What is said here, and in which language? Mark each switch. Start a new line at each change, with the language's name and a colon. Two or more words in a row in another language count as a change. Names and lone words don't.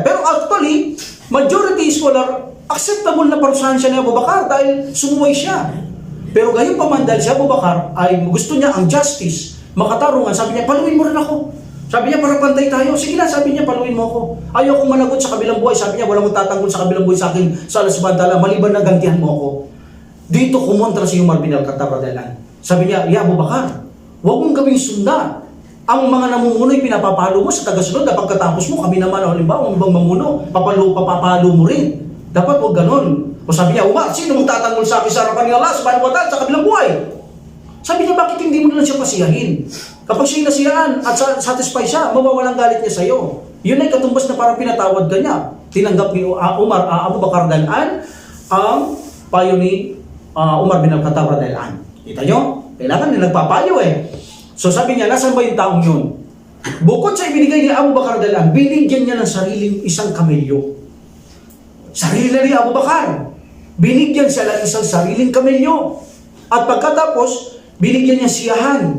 Filipino: Pero actually,
English: majority scholar, acceptable
Filipino: na parusahan siya ni Abu Bakar dahil sumuway siya. Pero gayon pa man dahil si Abu Bakar ay gusto niya ang justice, makatarungan. Sabi niya, paluin mo rin ako. Sabi niya, para pantay tayo. Sige na, sabi niya, paluin mo ako. Ayaw kong managot sa kabilang buhay. Sabi niya, walang tatanggol sa kabilang buhay sa akin sa Allah
Arabic: سبحانه وتعالى,
Filipino: maliban na gantihan mo ako. Dito kumontra si Umar bin Al-Khattab
Arabic: رضي الله عنه.
Filipino: Sabi niya, ya Abu Bakar, huwag mong gawing sunda. Ang mga namumuno'y pinapapalo mo sa tagasunod na pagkatapos mo, kami naman, halimbawa, ang ibang mamuno, papapalo mo rin. Dapat huwag ganon. O sabi niya, Umar, sino mong tatanggol sa akin sa harapan ni Allah
Arabic: سبحانه وتعالى
Filipino: sa kabilang buhay? Sabi niya, bakit hindi mo na lang siya pasiyahin? Kapag siya nasiyaan at satisfy siya, mawawalang galit niya sa iyo. Yun ay katumbas na parang pinatawad ka niya. Tinanggap ni Umar, Abu Bakar radhiyallahu ang payo ni Umar bin Al-Khattab radhiyallahu. Kita nyo? Kailangan na nagpapayo eh. So sabi niya, nasan ba yung taong yun? Bukod sa ibinigay ni Abu Bakar radhiyallahu, binigyan niya ng sariling isang kamelyo. Sarili na ni Abu Bakar. Binigyan siya ng isang sariling kamelyo. At pagkatapos, binigyan niya siyahan.